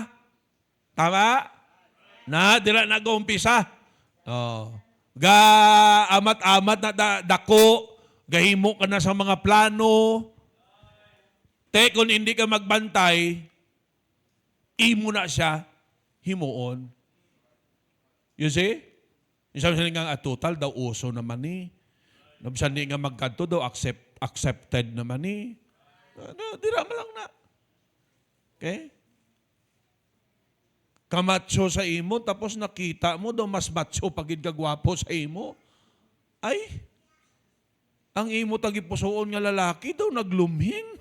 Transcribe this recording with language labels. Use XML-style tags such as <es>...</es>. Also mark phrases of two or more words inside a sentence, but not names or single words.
<hil>Tama? Na, dira na gaumpisa. Oh. Amat-amat na dako, gahimo ka na sa mga plano. Kung hindi ka magbantay, imo na siya, himuon.</hil> <en>You see?</en> <hil>Sabi nga, total daw uso naman ni. Sabi nga magkanto daw, accepted naman ni. Dira mo lang na. Okay? Kamatso sa imo, tapos nakita mo daw mas matso pagid kagwapo sa imo. Ay, ang imo tagipusoon nga lalaki daw naglumhing.</hil>